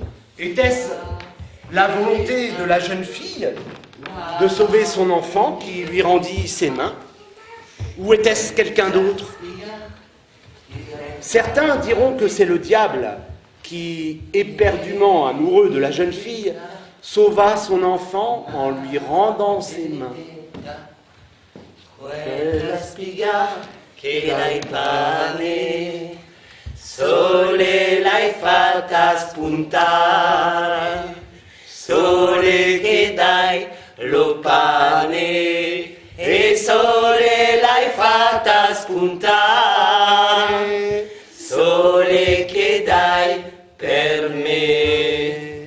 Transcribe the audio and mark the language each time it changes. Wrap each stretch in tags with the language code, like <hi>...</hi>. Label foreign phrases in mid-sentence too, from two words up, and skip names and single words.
<fr>Était-ce la volonté de la jeune fille de sauver son enfant qui lui rendit ses mains? Ou était-ce quelqu'un d'autre? Certains diront que c'est le diable qui, éperdument amoureux de la jeune fille, sauva son enfant en lui rendant ses mains.</fr> <it>Quella spiga che l'hai pane, sole l'hai fatta spuntare, sole che dai lo pane, e sole l'hai fatta spuntare, sole che dai per me.</it>